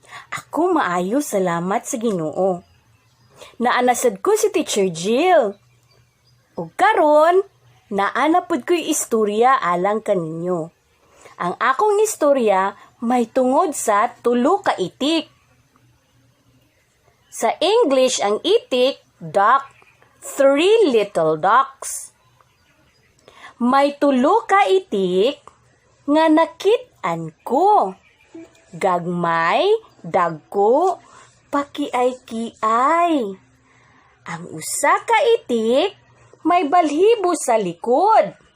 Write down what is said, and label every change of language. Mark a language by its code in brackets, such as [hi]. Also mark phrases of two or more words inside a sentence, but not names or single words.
[ceb] Ako maayo, salamat sa Ginoo. Naanasad ko si Teacher Jill. Ug karon, naanapod ko'y istorya alang kaninyo. Ang akong istorya may tungod sa tulo ka itik. Sa English, ang itik, duck. [en] Three little ducks. [ceb] May tulo ka itik nga nakit-an ko. Gagmay, dagko, pakiay-kiay. Ang usa ka itik, may balhibo sa likod.